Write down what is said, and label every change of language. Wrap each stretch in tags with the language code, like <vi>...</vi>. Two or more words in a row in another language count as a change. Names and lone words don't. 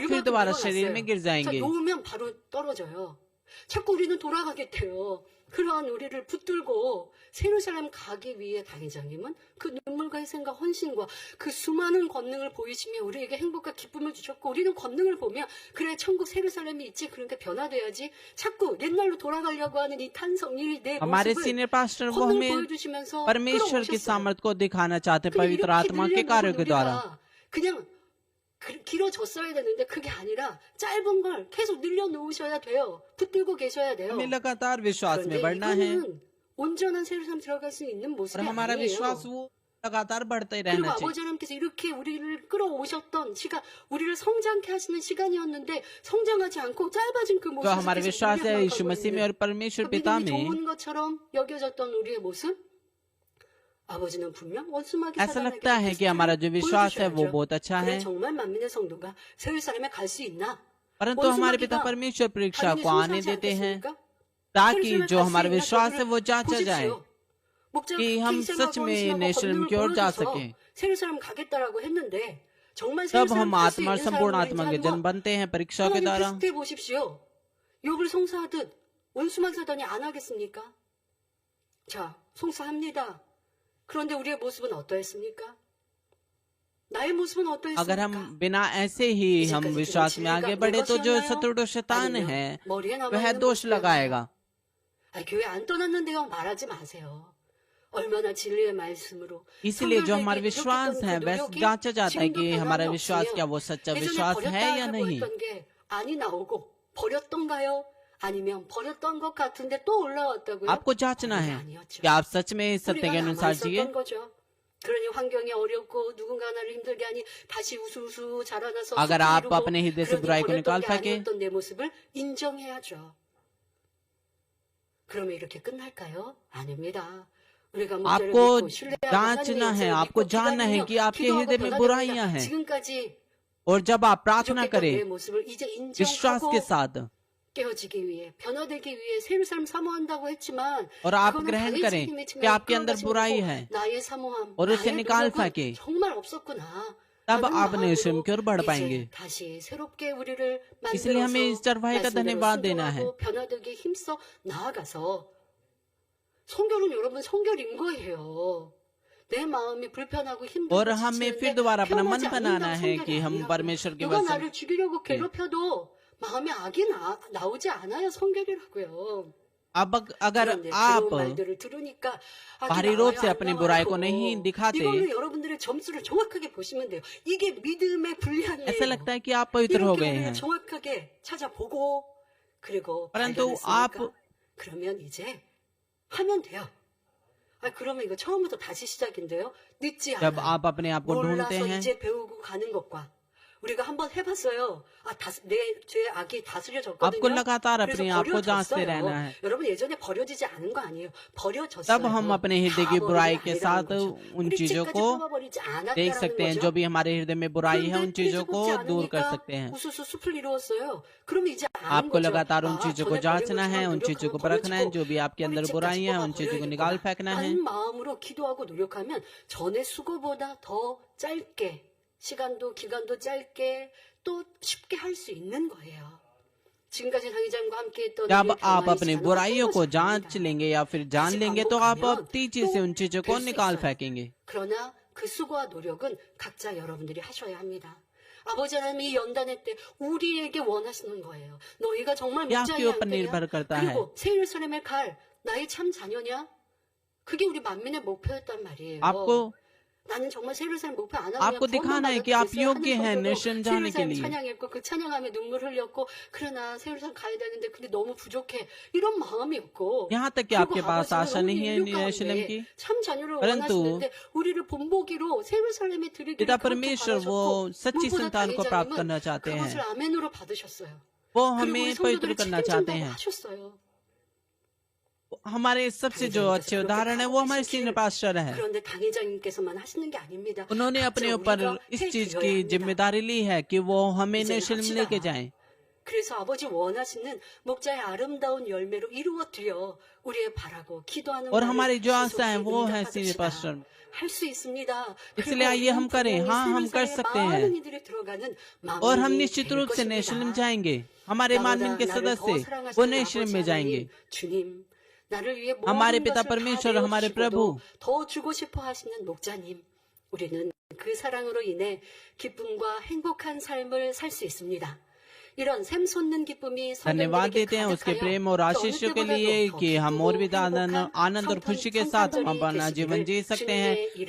<ko>일만큼</ko> <hi>दोबारा</hi> <ko>늘어났어요.</ko> <hi>शरीर में गिर</hi> <ko>자,</ko> <hi>जाएंगे।</hi> <ko>놓으면 바로 떨어져요. 자꾸 우리는 돌아가겠대요. 그러한 우리를 붙들고 예루살렘 가기 위해 당회장님은 그 눈물과 희생과 헌신과 그 수많은 권능을 보이시며 우리에게 행복과 기쁨을 주셨고, 우리는 권능을 보며 그래 천국 예루살렘이 있지, 그러니까 변화돼야지, 자꾸 옛날로 돌아가려고 하는 이 탄성, 내</ko> <hi>हमारे</hi> <ko>모습을</ko> <en>senior pastor</en> <hi>वो</hi> <ko>권능을</ko> <hi>हमें</hi> <ko>보여주시면서</ko> <hi>परमेश्वर की</hi> <ko>끌어오셨어요.</ko> <hi>सामर्थ को दिखाना चाहते</hi> <ko>근데</ko> <hi>पवित्र</hi> <ko>이렇게</ko> <hi>आत्मा के</hi> <ko>늘려놓은</ko> <hi>कार्यों के द्वारा।</hi> <ko>우리가 그냥 길어졌어야 되는데 그게 아니라 짧은 걸 계속 늘려놓으셔야 돼요. 붙들고 계셔야 돼요.</ko> <hi>हमें लगातार विश्वास में</hi> <ko>그런데</ko> <hi>बढ़ना है</hi> <ko>이거는 온전한 예루살렘 들어갈 수 있는</ko> <hi>और</hi> <ko>모습이</ko> <hi>हमारा विश्वास</hi> <ko>아니에요.</ko> <hi>वो लगातार बढ़ता ही</hi> <ko>그리고</ko> <hi>रहना चाहिए।</hi> <ko>아버지 하나님께서 이렇게 우리를 끌어오셨던 시간, 우리를 성장케 하시는 시간이었는데 성장하지 않고 짧아진 그</ko> <hi>तो</hi> <ko>모습을</ko> <hi>हमारा</hi> <ko>계속</ko> <hi>विश्वास है यीशु</hi> <ko>우리가</ko> <hi>मसीह में और परमेश्वर</hi> <ko>믿음이</ko> <hi>पिता में।</hi> <ko>좋은 것처럼 여겨졌던 우리의 모습, 아버지는 분명 원수마귀</ko> <hi>ऐसा</hi> <ko>사단에게</ko> <hi>लगता है कि हमारा जो विश्वास है वो</hi> <ko>보여주셔야죠.</ko> <hi>बहुत अच्छा</hi> <ko>그래</ko> <hi>है,</hi> <ko>정말 만민의 성도가 예루살렘에 갈 수 있나?</ko> <hi>परंतु हमारे पिता परमेश्वर परीक्षा</hi> <ko>당연히</ko> <hi>को आने</hi> <ko>순수하지</ko> <hi>देते हैं</hi> <ko>않겠습니까?</ko> <hi>ताकि</hi> <ko>예루살렘에</ko> <hi>जो</hi> <ko>갈수</ko> <hi>हमारा</hi> <ko>있나?</ko> <hi>विश्वास है</hi> <ko>저들을</ko> <hi>वो जांचा जाए</hi> <ko>보십시오. 목자가</ko> <hi>कि</hi> <ko>그렇게</ko> <hi>हम</hi> <ko>희생하고</ko> <hi>सच में</hi> <ko>헌신하고</ko> <hi>नेशनल</hi> <ko>권능을</ko> <hi>की ओर जा</hi> <ko>보여줘서</ko> <hi>सके।</hi> <ko>예루살렘 가겠다라고 했는데 정말</ko> <hi>तब</hi> <ko>예루살렘</ko> <hi>हम</hi> <ko>갈수</ko> <hi>आत्मा और</hi> <ko>있는</ko> <hi>संपूर्ण</hi> <ko>사람으로</ko> <hi>आत्मा के</hi> <ko>인자한</ko> <hi>जन्म</hi> <ko>것,</ko> <hi>बनते हैं परीक्षा के</hi> <ko>하나님</ko> <hi>द्वारा।</hi> <ko>테스트해 보십시오. 욥을 송사하듯 원수마귀 사단이 안 하겠습니까? 자, 송사합니다. 그런데 우리의 모습은 어떠했습니까? 나의 모습은</ko> <hi>अगर हम</hi> <ko>어떠했습니까?</ko> <hi>बिना ऐसे ही हम विश्वास में आगे बढ़े तो जो शत्रु शैतान है</hi> <ko>머리에</ko> <hi>वह</hi> <ko>남아있는</ko> <hi>दोष</hi> <ko>모습이었나요?</ko> <hi>लगाएगा।</hi> <ko>교회 안 떠났는데요 말하지 마세요. 얼마나 진리의 말씀으로</ko> <hi>इसलिए जो हमारा</hi> <ko>성결되게</ko> <hi>विश्वास</hi> <ko>노력했던</ko> <hi>है</hi> <ko>그</ko> <hi>वह</hi> <ko>노력이</ko> <hi>जांचा जाता है</hi> <ko>지금도</ko> <hi>कि हमारा</hi> <ko>변함이</ko> <hi>विश्वास</hi> <ko>없으며</ko> <hi>क्या वो सच्चा</hi> <ko>예전에</ko> <hi>विश्वास है या</hi> <ko>버렸다라고</ko> <hi>नहीं।</hi> <ko>했던 게 안이 나오고 버렸던가요? 아니면 버렸던 것 같은데 또 올라왔다고요?</ko> <hi>आपको जांचना</hi> <ko>그게</ko> <hi>है</hi> <ko>아니었죠.</ko> <hi>कि आप सच में इस सत्य</hi> <ko>우리가</ko> <hi>के अनुसार</hi> <ko>남아있었던</ko> <hi>जिए।</hi> <ko>거죠. 그러니 환경이 어렵고 누군가 나를 힘들게 하니 다시 우수우수 자라나서</ko> <hi>अगर</hi> <ko>숲을</ko> <hi>आप</hi> <ko>이루고</ko> <hi>अपने हृदय से</hi> <ko>그러니</ko> <hi>बुराई को</hi> <ko>버렸던</ko> <hi>निकाल</hi> <ko>게</ko> <hi>फेंके</hi> <ko>아니었던 내 모습을 인정해야죠. 그러면 이렇게 끝날까요? 아닙니다. 우리가 목자를</ko> <hi>आपको</hi> <ko>믿고 신뢰하고</ko> <hi>जांचना</hi> <ko>하나님의</ko> <hi>है,</hi> <ko>역사를</ko> <hi>आपको</hi> <ko>믿고</ko> <hi>जानना है</hi> <ko>기다리며</ko> <hi>कि आपके</hi> <ko>기도하고</ko> <hi>हृदय में</hi> <ko>변화됩니다.</ko> <hi>बुराइयां हैं</hi> <ko>지금까지</ko> <hi>और जब आप प्रार्थना</hi> <ko>부족했던</ko> <hi>करें</hi> <ko>내 모습을 이제</ko> <hi>विश्वास के</hi> <ko>인정하고</ko> <hi>साथ</hi> <ko>깨어지기 위해 변화되기 위해 새로운 삶 사모한다고 했지만</ko> <hi>और आप</hi> <ko>그거는</ko> <hi>ग्रहण</hi> <ko>당의</ko> <hi>करें</hi> <ko>책임이지만</ko> <hi>कि आपके अंदर</hi> <ko>이끌어가지</ko> <hi>बुराई</hi> <ko>못하고</ko> <hi>है</hi> <ko>나의 사모함,</ko> <hi>और उसे</hi> <ko>나의</ko> <hi>निकाल</hi> <ko>노력은</ko> <hi>फेंके,</hi> <ko>정말 없었구나.</ko> <hi>तब</hi> <ko>라는</ko> <hi>आप</hi> <ko>마음으로</ko> <hi>स्वयं की ओर बढ़</hi> <ko>이제</ko> <hi>पाएंगे।</hi> <ko>다시 새롭게 우리를</ko> <hi>इसलिए हमें इस</hi> <ko>만들어서</ko> <hi>चरवाहे का</hi> <ko>말씀대로</ko> <hi>धन्यवाद देना है।</hi> <ko>순종하고 변화되게 힘써 나아가서 성결은 여러분 성결인 거예요. 내 마음이 불편하고 힘들고</ko> <hi>और हमें फिर दोबारा अपना मन</hi> <ko>편하지</ko> <hi>बनाना</hi> <ko>않는다고</ko> <hi>है</hi> <ko>성결이</ko> <hi>कि हम</hi> <ko>아니라고요.</ko> <hi>परमेश्वर के</hi> <ko>누가</ko> <hi>वचन</hi> <ko>나를 죽이려고 괴롭혀도 마음에 악이 나오지 않아야 성결이라고요.</ko> <hi>अब अगर</hi> <ko>그런데</ko> <hi>आप</hi> <ko>그런 말들을 들으니까</ko> <hi>बाहरी रूप से अपनी बुराई को नहीं दिखाते,</hi> <ko>이걸로 여러분들의 점수를 정확하게 보시면 돼요. 이게 믿음의 분량이에요.</ko> <hi>ऐसा लगता है कि आप पवित्र हो</hi> <ko>이렇게</ko> <hi>गए</hi> <ko>우리가</ko> <hi>हैं,</hi> <ko>정확하게 찾아보고 그리고</ko> <hi>परंतु</hi> <ko>발견했으니까 그러면 이제 하면 돼요. 그러면 이거 처음부터 다시 시작인데요. 늦지</ko> <hi>जब</hi> <ko>않아요.</ko> <hi>आप अपने आप को ढूंढते</hi> <ko>몰라서</ko> <hi>हैं।</hi> <ko>이제 배우고 가는 것과 우리가 한번 해봤어요. 내 죄 악이 다스려졌거든요.</ko> <hi>आपको लगातार</hi> <ko>그래서</ko> <hi>अपने आप को जांचते</hi> <ko>버려졌어요.</ko> <hi>रहना है।</hi> <ko>여러분 예전에 버려지지 않은 거 아니에요. 버려졌어요.</ko> <hi>तब हम अपने हृदय की बुराई के साथ उन चीजों को देख सकते हैं, जो भी हमारे हृदय में बुराई है उन चीजों को दूर कर सकते हैं।</hi> <ko>우수수 숲을 이루었어요. 그럼 이제 아는</ko> <hi>आपको</hi> <ko>거죠.</ko> <hi>लगातार उन चीजों को</hi> <ko>전에 버린</ko> <hi>जांचना है,</hi> <ko>것처럼</ko> <hi>उन चीजों को</hi> <ko>노력하고</ko> <hi>परखना है,</hi> <ko>버려지고</ko> <hi>जो भी आपके अंदर</hi> <ko>뿌리채까지</ko> <hi>बुराइयां हैं उन चीजों को निकाल</hi> <ko>뽑아버려야겠구나</ko> <hi>फेंकना है।</hi> <ko>하는 마음으로 기도하고 노력하면 전의 수고보다 더 짧게, 시간도 기간도 짧게 또 쉽게 할 수 있는 거예요. 지금까지 당회장과 함께 했던</ko> <hi>जब</hi> <ko>우리의</ko> <hi>आप</hi> <ko>변화의</ko> <hi>अपनी</hi> <ko>시간은</ko> <hi>बुराइयों को</hi> <ko>끝나지</ko> <hi>जांच</hi> <ko>않습니다.</ko> <hi>लेंगे या फिर जान लेंगे तो आप अब तेजी से उन चीजों को निकाल फेंकेंगे।</hi> <ko>그러나 그 수고와 노력은 각자 여러분들이 하셔야 합니다. 아버지 하나님 이 연단회 때 우리에게 원하시는 거예요. 너희가 정말</ko> <hi>ये आपके</hi> <ko>목자냐</ko> <hi>ऊपर निर्भर करता है।</hi> <ko>그리고 새 예루살렘에 갈 나의 참 자녀냐? 그게 우리 만민의 목표였단 말이에요.</ko> <hi>आपको</hi> <ko>나는 정말 새 예루살렘 목표 안 하면</ko> <hi>आपको दिखाना है कि आप योग्य हैं निश्चय जाने के लिए।</hi> <ko>찬양했고 그 찬양함에 눈물 흘렸고 그러나 새 예루살렘 가야 되는데 근데 너무 부족해 이런 마음이었고</ko> <hi>यहाँ तक कि आपके पास आशा नहीं है यरूशलेम की,</hi> <ko>참 자녀를</ko> <hi>परंतु</hi> <ko>원하시는데 우리를 본보기로 새 예루살렘에 드리기를</ko> <hi>पिता</hi> <ko>그렇게</ko> <hi>परमेश्वर वो</hi> <ko>바라셨고</ko> <hi>सच्ची</hi> <ko>무엇보다</ko> <hi>संतान को प्राप्त</hi> <ko>당회장님은</ko> <hi>करना चाहते हैं,</hi> <ko>그것을 아멘으로 받으셨어요.</ko> <hi>वो</hi> <ko>그리고</ko> <hi>हमें</hi> <ko>우리</ko> <hi>पवित्र</hi> <ko>성도들을</ko> <hi>करना चाहते</hi> <ko>책임진다고</ko> <hi>हैं।</hi> <ko>하셨어요.</ko> <hi>हमारे सबसे जो अच्छे उदाहरण है वो हमारे</hi> <en>senior pastor</en> <hi>है।</hi> <ko>그런데 당회장님께서만 하시는 게 아닙니다.</ko> <hi>उन्होंने अपने ऊपर इस चीज की जिम्मेदारी ली है कि वो हमें यरूशलेम लेके जाएं।</hi> <ko>그래서 아버지 원하시는 목자의 아름다운 열매로 이루어드려 우리의 바라고 기도하는</ko> <hi>और</hi> <ko>말을</ko> <hi>हमारी जो आशा है</hi> <ko>지속해</ko> <hi>वो है सीनियर</hi> <ko>응답받읍시다.</ko> <hi>पास्टर।</hi> <ko>할 수 있습니다.</ko> <hi>इसलिए आइए हम करें। हाँ, हम कर सकते हैं।</hi> <ko>많은 이들이 들어가는</ko> <hi>और हम</hi> <ko>마무리</ko> <hi>निश्चित</hi> <ko>될</ko> <hi>रूप से नेशनम</hi> <ko>것입니다.</ko> <hi>जाएंगे। हमारे मानवीन के</hi> <ko>나보다 나를 더</ko> <hi>सदस्य वो</hi> <ko>사랑하시는</ko> <hi>नेशनम</hi> <ko>아버지</ko> <hi>में जाएंगे।</hi> <ko>하나님, 주님, 나를 위해</ko> <hi>हमारे</hi> <ko>모든</ko> <hi>पिता</hi> <ko>것을 다</ko> <hi>परमेश्वर, हमारे प्रभु,</hi> <ko>내어주시고도 더 주고 싶어 하시는 목자님, 우리는 그 사랑으로 인해 기쁨과 행복한 삶을 살 수 있습니다. 이런 샘 솟는 기쁨이</ko> <hi>धन्यवाद देते हैं उसके प्रेम और आशीषों के लिए कि हम और भी ज्यादा आनंद और खुशी के साथ हम अपना जीवन जी सकते हैं।</hi>